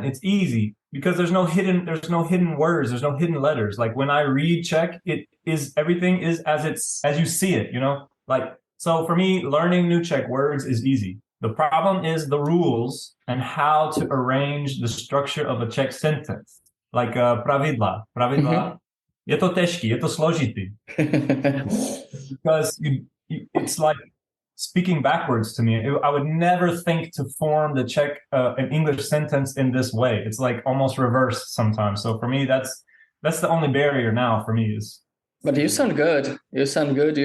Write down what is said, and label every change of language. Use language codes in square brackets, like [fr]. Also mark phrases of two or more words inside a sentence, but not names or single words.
[en] It's easy because there's no hidden words, there's no hidden letters. Like when I read Czech, everything is as you see it, you know? Like, so for me, learning new Czech words is easy. The problem is the rules and how to arrange the structure of a Czech sentence. Like pravidla. [cs] Je to těžký, je to složitý. [en] Because it's like speaking backwards to me. I would never think to form the Czech an English sentence in this way. It's like almost reversed sometimes. So for me, that's the only barrier now for me is. But you sound good. You sound good.